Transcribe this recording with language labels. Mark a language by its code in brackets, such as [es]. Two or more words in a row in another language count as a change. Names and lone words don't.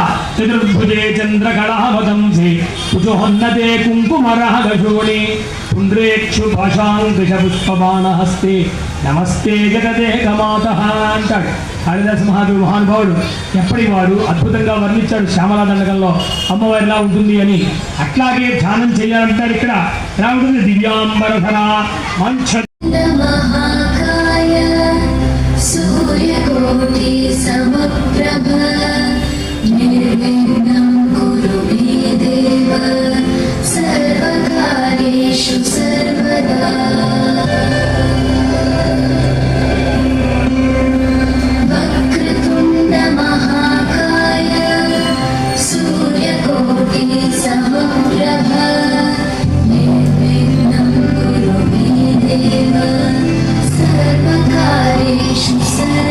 [sa] చతుర్భుజే చంద్రకళావతంసే కుజోన్నతే కుంకుమరహగశోణి పుండ్రేక్షు భాషాంకుశ పుష్పబాణహస్తే నమస్తే జగదేకమాత [te] అంటాడు కాళిదాస మహానుభావుడు. ఎప్పటివాడు అద్భుతంగా వర్ణించాడు శ్యామలా దండకంలో అమ్మవారిలా ఉంటుంది అని. అట్లాగే ధ్యానం చేయాలంటాడు. ఇక్కడ ఎలా ఉంటుంది? [sa] దివ్యాంబరధర మంచ महाकाय सूर्यकोटि समप्रभ निर्विघ्नं कुरु मे देव सर्वकार्येषु सर्वदा. वक्रतुण्ड महाकाय सूर्यकोटि समप्रभ निर्विघ्नं कुरु मे देव सर्वकार्येषु